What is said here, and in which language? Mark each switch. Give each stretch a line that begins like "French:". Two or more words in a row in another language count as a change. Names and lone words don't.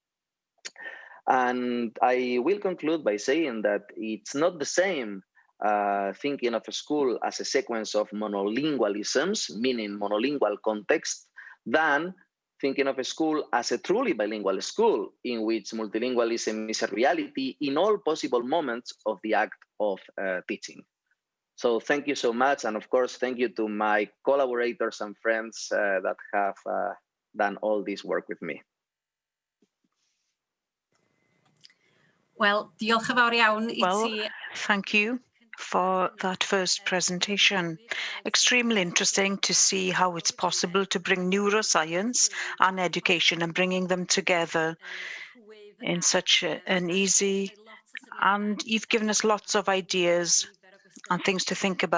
English: And I will conclude by saying that it's not the same thinking of a school as a sequence of monolingualisms, meaning monolingual context, than thinking of a school as a truly bilingual school in which multilingualism is a reality in all possible moments of the act of teaching. So thank you so much. And of course, thank you to my collaborators and friends that have done all this work with me. Well,
Welsh: diolch yn fawr iawn I ti.
English: Thank you for that first presentation. Extremely interesting to see how it's possible to bring neuroscience and education and bringing them together in such an easy, and you've given us lots of ideas and things to think about.